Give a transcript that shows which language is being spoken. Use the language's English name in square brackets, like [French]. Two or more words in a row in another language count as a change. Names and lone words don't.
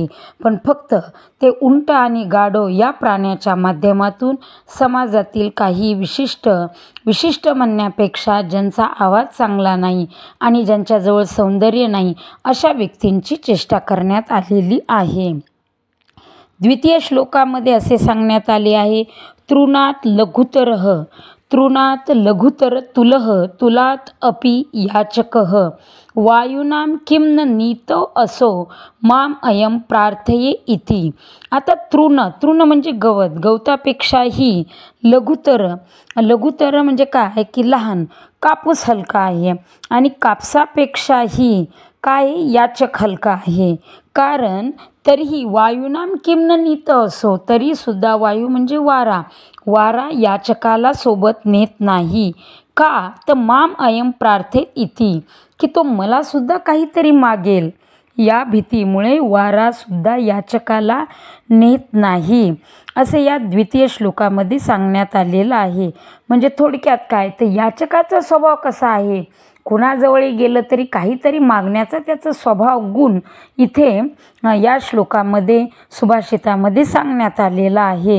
[Marathi] पण फक्त ते उंट आणि गाढव या प्राण्याच्या माध्यमातून समाजातील काही विशिष्ट म्हणण्यापेक्षा ज्यांचा आवाज चांगला नाही आणि ज्यांच्याजवळ सौंदर्य नाही अशा व्यक्तींची चेष्टा करण्यात आलेली आहे. द्वितीय श्लोकामध्ये असे सांगण्यात आले आहे, [Sanskrit] तृणात लघुतर तुलह तुलात अपि याचकः वायुनां किं न नीतो असो माम अयम प्रार्थये इति. [Marathi] आता तृण म्हणजे गवतापेक्षाही लघुतर म्हणजे काय की लहान, कापूस हलका आहे, आणि कापसापेक्षाही काय याचक हलका आहे. कारण तरीही [Sanskrit] वायुनाम किम न नीत असो, [Marathi] तरीसुद्धा वायू म्हणजे वारा याचकाला सोबत नेत नाही. [Sanskrit] का तर माम अयम प्रार्थेत इति, [Marathi] की तो मला सुद्धा काहीतरी मागेल. या भीतीमुळे वारासुद्धा याचकाला नेत नाही असे या द्वितीय श्लोकामध्ये सांगण्यात आलेलं आहे. म्हणजे थोडक्यात काय तर याचकाचा स्वभाव कसा आहे, कुणाजवळ गेलं तरी काहीतरी मागण्याचा त्याचा स्वभाव गुण इथे या श्लोकामध्ये सुभाषितामध्ये सांगण्यात आलेला आहे.